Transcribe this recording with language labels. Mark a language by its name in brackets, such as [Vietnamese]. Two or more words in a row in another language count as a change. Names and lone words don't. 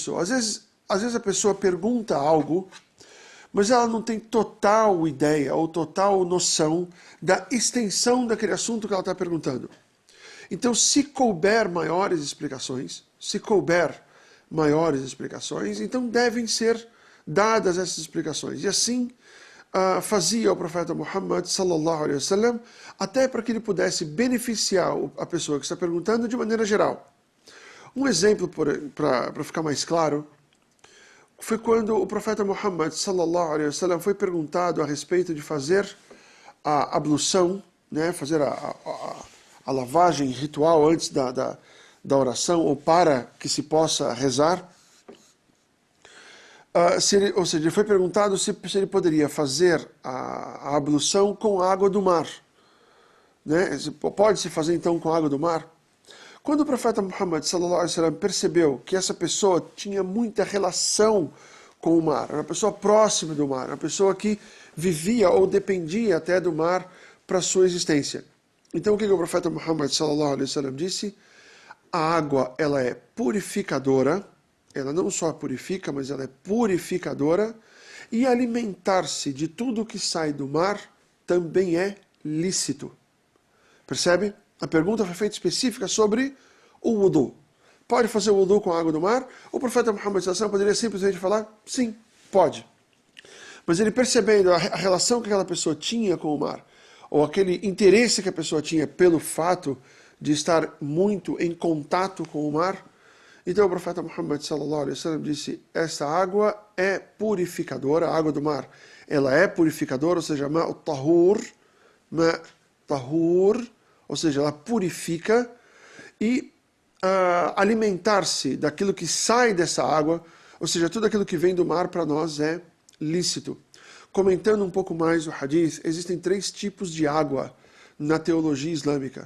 [Portuguese] Às vezes a pessoa pergunta algo, mas ela não tem total ideia ou total noção da extensão daquele assunto que ela está perguntando. Então, se couber maiores explicações, então devem ser dadas essas explicações. E assim fazia o profeta Muhammad [Arabic] صلى الله عليه وسلم, [Portuguese] até para que ele pudesse beneficiar a pessoa que está perguntando de maneira geral. Um exemplo, para ficar mais claro, foi quando o profeta Muhammad [Arabic] صلى الله عليه وسلم [Portuguese] foi perguntado a respeito de fazer a ablução, fazer a lavagem ritual antes da oração, ou para que se possa rezar. Ou seja, ele foi perguntado se ele poderia fazer a ablução com a água do mar. Pode-se fazer então com a água do mar? Quando o profeta Muhammad [Arabic] صلى الله عليه وسلم [Portuguese] percebeu que essa pessoa tinha muita relação com o mar, era uma pessoa próxima do mar, uma pessoa que vivia ou dependia até do mar para sua existência. Então o que o profeta Muhammad [Arabic] صلى الله عليه وسلم [Portuguese] disse? A água, ela é purificadora, ela não só purifica, mas ela é purificadora, e alimentar-se de tudo que sai do mar também é lícito. Percebe? A pergunta foi feita específica sobre o wudu. Pode fazer o wudu com a água do mar? O profeta Muhammad [Arabic] صلى الله عليه وسلم [Portuguese] poderia simplesmente falar, sim, pode. Mas ele percebendo a relação que aquela pessoa tinha com o mar, ou aquele interesse que a pessoa tinha pelo fato de estar muito em contato com o mar, então o profeta Muhammad [Arabic] صلى الله عليه وسلم [Portuguese] disse, essa água é purificadora, a água do mar, ela é purificadora, ou seja, ma'u tahur, ou seja, ela purifica, e alimentar-se daquilo que sai dessa água, ou seja, tudo aquilo que vem do mar para nós é lícito. Comentando um pouco mais o hadith, existem 3 tipos de água na teologia islâmica.